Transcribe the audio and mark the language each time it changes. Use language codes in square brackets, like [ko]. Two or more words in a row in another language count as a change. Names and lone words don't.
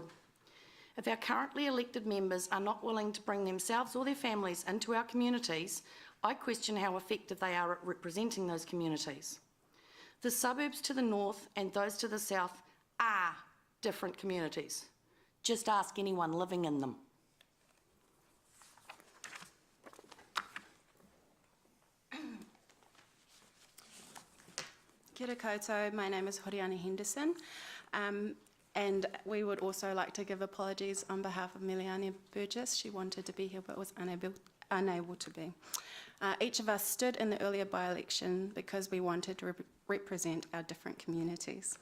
[en] If our currently elected members are not willing to bring themselves or their families into our communities, I question how effective they are at representing those communities. The suburbs to the north and those to the south are different communities. Just ask anyone living in them. [mi] Kia ora koutou, [en] my name is Horiana Henderson, and we would also like to give apologies on behalf of Miliane Burgess. She wanted to be here but was unable to be. Each of us stood in the earlier by-election because we wanted to represent our different communities.